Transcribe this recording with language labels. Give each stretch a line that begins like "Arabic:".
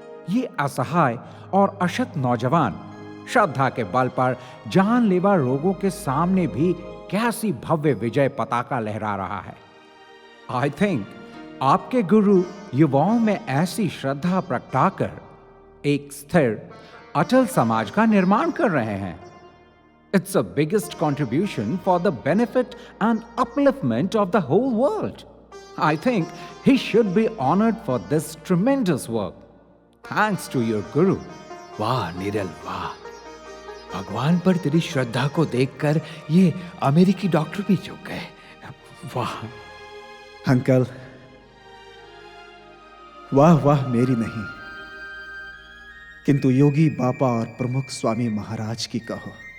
Hindi: ये असहाय और अशक्त नौजवान श्रद्धा के बल पर जानलेवा रोगों के सामने भी कैसी भव्य विजय पताका लहरा रहा है।
English: I think
Hindi: आपके गुरु युवाओं में ऐसी श्रद्धा प्रगटाकर एक स्थिर अटल समाज का निर्माण कर रहे हैं।
English: It's the biggest contribution for the benefit and upliftment of the whole world. I think he should be honored for this tremendous work. Thanks to your guru.
Hindi: वाह नीरल वाह, भगवान पर तेरी श्रद्धा को देखकर ये अमेरिकी डॉक्टर भी चुप गए। वाह अंकल, वाह वाह मेरी नहीं, किंतु योगी बापा और प्रमुख स्वामी महाराज की कहो।